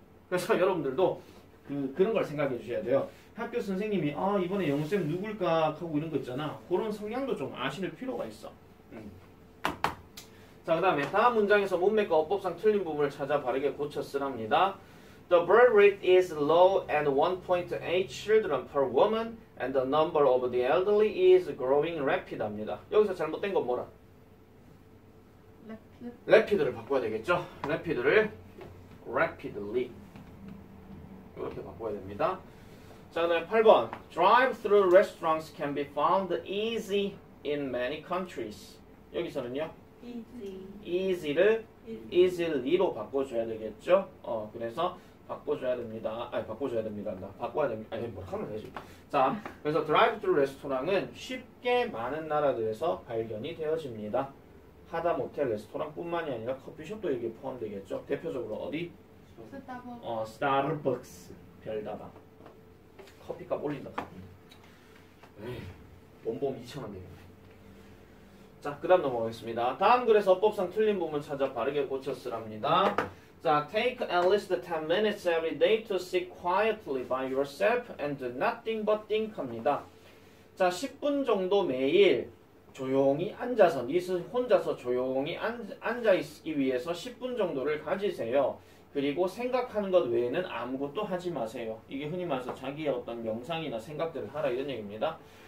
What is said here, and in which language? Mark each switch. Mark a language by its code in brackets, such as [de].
[ko] 그래서 여러분들도 그런 걸 생각해 주셔야 돼요. 학교 선생님이 이번에 영어쌤 누굴까 하고 이런 거 있잖아. 그런 성향도 좀 아실 필요가 있어. 자, 그 다음에 다음 문장에서 문맥과 어법상 틀린 부분을 찾아 바르게 고쳐 쓰랍니다. [en] The birth rate is low at 1.8 children per woman and the number of the elderly is growing rapid 합니다. [ko] 여기서 잘못된 건 뭐라? rapid를 바꿔야 되겠죠? rapid를 rapidly 이렇게 바꿔야 됩니다. 자, 그다음에 8번. [en] Drive-through restaurants can be found easy in many countries. [ko] 여기서는요? easy를 easily로 바꿔줘야 되겠죠? 그래서 바꿔줘야 됩니다. 바꿔줘야 됩니다. 바꿔야 됩니다. 뭐 하면 되지. 자, 그래서 drive-through 레스토랑은 쉽게 많은 나라들에서 발견이 되어집니다. 하다못해 레스토랑뿐만이 아니라 커피숍도 여기에 포함되겠죠. 대표적으로 어디? 스타벅스. 별다방. 커피값 올린다. 원보험 2,000원 되겠네. 자, 그 다음 넘어가겠습니다. 다음 글에서 어법상 틀린 부분 찾아 바르게 고쳐 쓰랍니다. [en] 자, take at least 10 minutes every day to sit quietly by yourself and do nothing but think 합니다. [ko] 자, 10분 정도 매일 조용히 앉아서, 혼자서 조용히 앉아 있기 위해서 10분 정도를 가지세요. 그리고 생각하는 것 외에는 아무것도 하지 마세요. 이게 흔히 말해서 자기의 어떤 명상이나 생각들을 하라 이런 얘기입니다.